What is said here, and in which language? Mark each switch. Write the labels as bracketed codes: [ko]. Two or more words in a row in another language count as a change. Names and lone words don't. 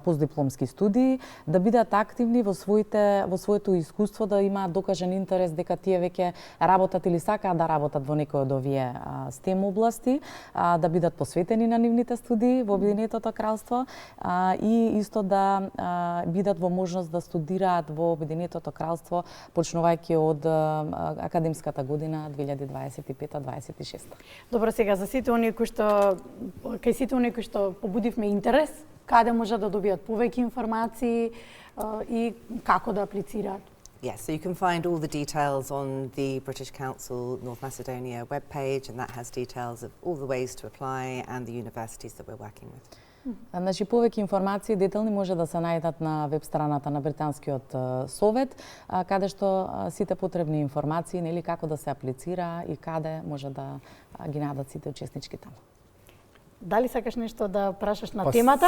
[mk] постдипломски студии, да бидат активни во своето искуство, да имаат докажен интерес дека тие веќе работат или сакаат да работат во некој од овие STEM области, да бидат посветени на нивните студии во Обединетото кралство и исто да бидат во можност да студираат во Обединетото кралство почнувајќи од академската година 2025-26. Добро, сега за сите оние кои што побудивме интерес, каде може да добијат повеќе информации и како да аплицираат? [en] Yes, so you can find all the details on the British Council North Macedonia webpage, and that has details of all the ways to apply and the universities that we're working with. [mk] Значи, повеќе информации детални може да се најдат на веб страната на Британскиот совет, каде што сите потребни информации, нели како да се аплицира и каде може да ги најдат сите учеснички таму. Дали сакаш нешто да прашаш на темата?